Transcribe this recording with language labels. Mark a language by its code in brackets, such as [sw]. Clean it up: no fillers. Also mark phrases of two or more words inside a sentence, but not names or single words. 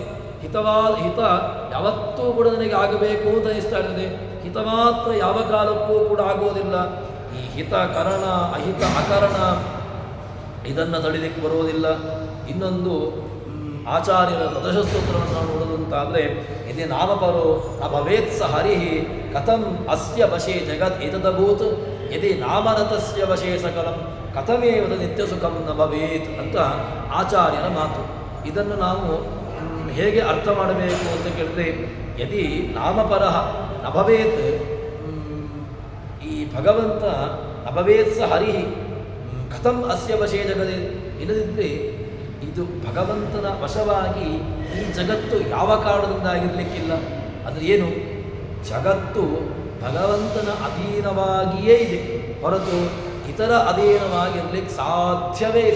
[kn] ಹಿತ ಯಾವತ್ತೂ ಕೂಡ ನನಗೆ ಆಗಬೇಕು ಅಂತ ಅನಿಸ್ತಾ ಇರ್ತದೆ, ಹಿತ ಮಾತ್ರ ಯಾವ ಕಾಲಕ್ಕೂ ಕೂಡ ಆಗೋದಿಲ್ಲ. ಈ [sa] ಹಿತ ಕರಣ ಅಹಿತ ಅಕರಣ [kn] ಇದನ್ನು ತಡಿಲಿಕ್ಕೆ ಬರುವುದಿಲ್ಲ. ಇನ್ನೊಂದು ಆಚಾರ್ಯರ ದಶಸ್ತೋತ್ರವನ್ನು ನಾವು ನೋಡೋದಂತಾದರೆ ಇದೇ [sa] ನಾಮಪರೋ ಅಭವೇತ್ ಸ ಹರಿ ಕಥಂ ಅಸ್ಯ ವಶೇ ಜಗತ್ ಏತದಭೂತ್ ಯದಿ ನಾಮರತಸ್ಯ ವಶೇ ಸಕಲಂ ಕಥಮೇವದ ನಿತ್ಯ ಸುಖಂ ನ ಭವೇತ್ [kn] ಅಂತ ಆಚಾರ್ಯರ ಮಾತು. ಇದನ್ನು ನಾವು ಹೇಗೆ ಅರ್ಥ ಮಾಡಬೇಕು ಅಂತ ಕೇಳಿದ್ರೆ, [sa] ಯದಿ ನಾಮಪರಃ ನಭವೇತ್, [kn] ಈ ಭಗವಂತ [sa] ನಭವೇತ್ ಸ ಹರಿ ಕಥಂ ಅಸ್ಯ ವಶೇ ಜಗದೇ, [kn] ಇಲ್ಲದಿದ್ದರೆ ಇದು ಭಗವಂತನ ವಶವಾಗಿ ಈ ಜಗತ್ತು ಯಾವ ಕಾರಣದಿಂದ ಆಗಿರಲಿಕ್ಕಿಲ್ಲ. ಅದು ಏನು, ಜಗತ್ತು ಭಗವಂತನ ಅಧೀನವಾಗಿಯೇ ಇದೆ ಹೊರತು ಇತರ ಅಧೀನವಾಗಿರಲಿಕ್ಕೆ ಸಾಧ್ಯವೇ ಇಲ್ಲ.